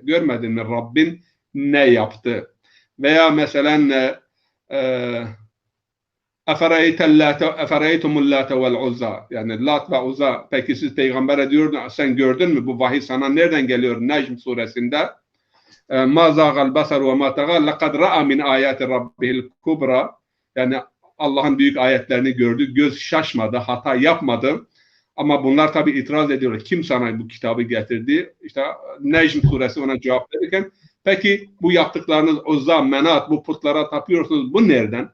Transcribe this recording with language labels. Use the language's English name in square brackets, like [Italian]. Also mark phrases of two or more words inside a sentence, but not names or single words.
[Turkish] Görmedin mi Rabbin ne yaptı? Veya mesela [Arabic] أفرأيتم اللات والعزى. [Turkish] Yani Lat ve Uzza. Peki siz peygambere diyor, sen gördün mü? Bu vahiy sana nereden geliyor? Necm suresinde. [Arabic] ما زاغ البصر وما طغى. لقد رأى من آيات ربه الكبرى. [Turkish] Yani Allah'ın büyük ayetlerini gördü. Göz şaşmadı, hata yapmadı. Ama bunlar tabi itiraz ediyorlar. Kim sana bu kitabı getirdi? İşte Necm suresi ona cevap verirken, peki bu yaptıklarınız Uzza, Menat, bu putlara tapıyorsunuz. Bu nereden?